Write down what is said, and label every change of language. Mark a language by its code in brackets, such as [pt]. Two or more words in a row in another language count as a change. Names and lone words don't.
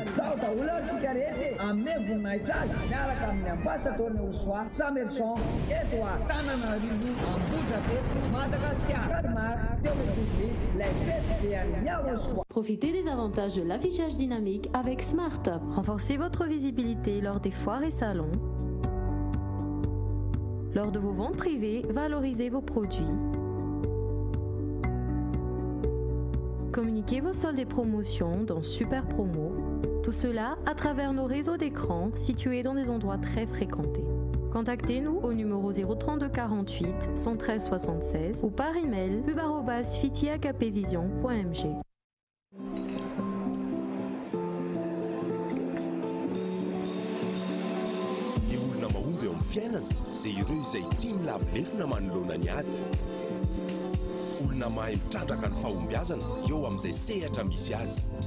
[mg] Dao daholo sika rehetra amin'ny voninahitra azy miaraka amin'ny ambassadorny Osoa Samerson eto [fr] à Tananarivo en Budapest Madagascar 4 mars 2018 les fêtes de Yaosu. Profitez des avantages de l'affichage dynamique avec Smart. Renforcez votre visibilité lors des foires et salons. Lors de vos ventes privées, valorisez vos produits. communiquer vos soldes et promotions dans Super Promo. Tout cela à travers nos réseaux d'écran situés dans des endroits très fréquentés. Contactez-nous au numéro 032 48 113 76 ou par email pub@fiti-akpvision.mg. [mg] Ny olona mahomby eo amin'ny fiainana dia ireo izay tia milavilefina manoloana ny ady. Olona mahay mitrandraka ny fahombiazana eo amin'izay sehatra misy azy.